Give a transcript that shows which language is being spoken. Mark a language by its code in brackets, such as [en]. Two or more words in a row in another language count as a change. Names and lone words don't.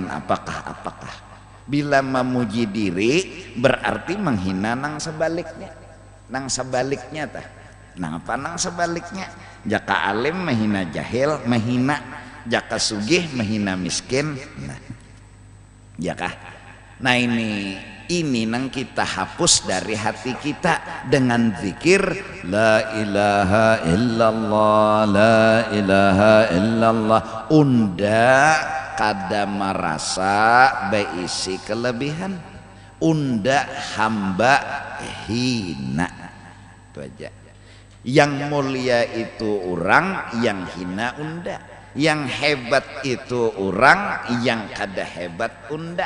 [bjn] Apakah bila memuji diri berarti menghina nang sebaliknya tah. Nah apa nang sebaliknya? Jaka alim menghina jahil, menghina jaka sugih menghina miskin. Nah jaka, nah ini nang kita hapus dari hati kita dengan zikir [ar] لا إله إلا الله، لا إله إلا الله. [bjn] Unda kada merasa beisi kelebihan, unda hamba hina. Itu aja. Yang mulia itu orang, yang hina unda. Yang hebat itu orang, yang kada hebat unda.